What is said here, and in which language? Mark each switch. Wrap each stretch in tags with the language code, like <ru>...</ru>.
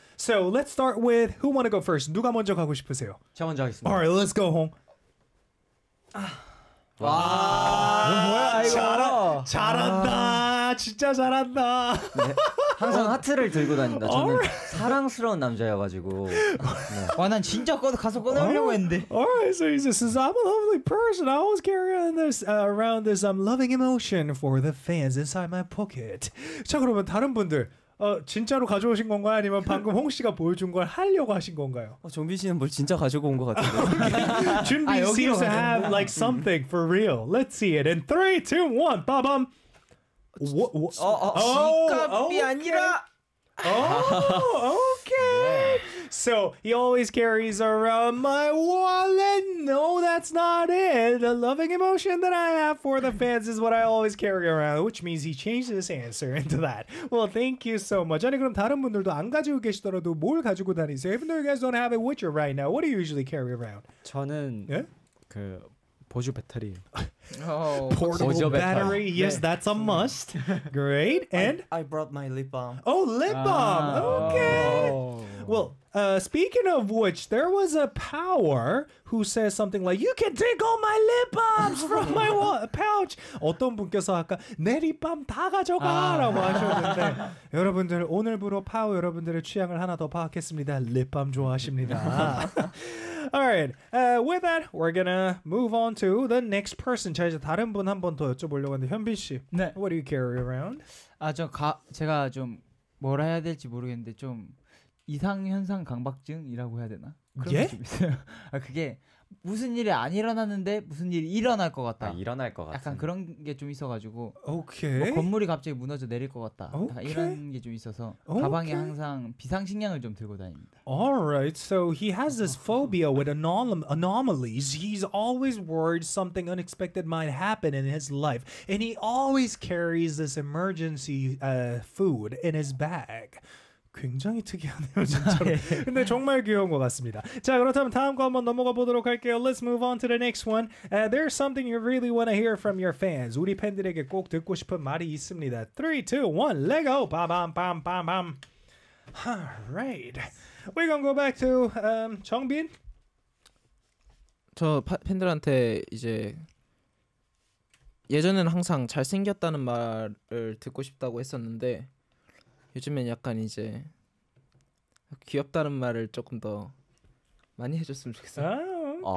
<en>So let's start with who want to go first?</en> <ko>누가 먼저 가고 싶으세요? 저 먼저 하겠습니다.</ko> <en>All right, let's go, Hong.</en> <ko>와, 뭐야 이거? 잘한다, 아. 진짜 잘한다. 네, 항상 하트를 들고 다닌다. 저는 right. 사랑스러운 남자여가지고. 네. 와, 난 진짜 가서 꺼내려고 했는데.</ko> <en>Alright, so he says, since I'm a lovely person, I always carry around this, loving emotion for the fans inside my pocket.</en> <ko>자, 그러면 다른 분들. 어 진짜로 가져오신 건가요? 아니면 방금 홍 씨가 보여준 걸 하려고 하신 건가요? 어, 준비 씨는 뭘 진짜 가지고 온 것 같은데.</ko> <en>준비 seems to have like something for real. Let's see it. In 3, 2, 1, 빠밤.</en> <ko>지갑이 아니라.</ko> <en>Oh, okay. So he always carries around my wallet. No, that's not it. The loving emotion that I have for the fans is what I always carry around, which means he changed his answer into that. Well, thank you so much.</en> <ko>아니 그럼 다른 분들도 안 가지고 계시더라도 뭘 가지고 다니세요?</ko> <en>Even though you guys don't have it with you right now, what do you usually carry around?</en> <ko>저는 yeah? 그 보조 배터리.</ko> <en>Oh, portable battery. Yes, 네. that's a must. Great. And I brought my lip balm. Oh, lip balm. Okay. Oh. Well, speaking of which, there was a power who says something like, "You can take all my lip balms from my pouch."</en> <ko>어떤 분께서 아까 내 립밤 다 가져가라고 하셨는데 여러분들 오늘부로 파워 여러분들의 취향을 하나 더 파악했습니다. 립밤 좋아하십니다.</ko> <en>Alright, with that, we're gonna move on to the next person.</en> <ko>자, 이제 다른 분 한 번 더 여쭤보려고 하는데 현빈 씨, 네.</ko> <en>What do you carry around?</en> <ko>아, 저 제가 좀 뭘 해야 될지 모르겠는데 좀 이상현상 강박증이라고 해야 되나? 그런 예? 게 좀 있어요. 아, 그게 무슨 일이 안 일어났는데 무슨 일이 일어날 것 같다. 아, 일어날 것 같아. 약간 그런 게 좀 있어가지고 오케이. 뭐 건물이 갑자기 무너져 내릴 것 같다. 오케이. 이런 게 좀 있어서 오케이. 가방에 항상 비상식량을 좀 들고 다닙니다.</ko> <en>Alright, so he has this phobia with anomalies. He's always worried something unexpected might happen in his life. And he always carries this emergency food in his bag.</en> <ko>굉장히 특이하네요, 진짜로. 아, 예. 근데 정말 귀여운 것 같습니다. 자, 그렇다면 다음 거 한번 넘어가 보도록 할게요.</ko> <en>Let's move on to the next one. There's something you really want to hear from your fans.</en> <ko>우리 팬들에게 꼭 듣고 싶은 말이 있습니다.</ko> <en>3, 2, 1, let go! Ba-bam, bam, bam, bam. Alright. We're gonna go back to 정빈.</en> <ko>저 팬들한테 이제 예전에는 항상 잘생겼다는 말을 듣고 싶다고 했었는데 요즘엔 약간 이제 귀엽다는 말을 조금 더 많이 해줬으면 좋겠어요.</ko>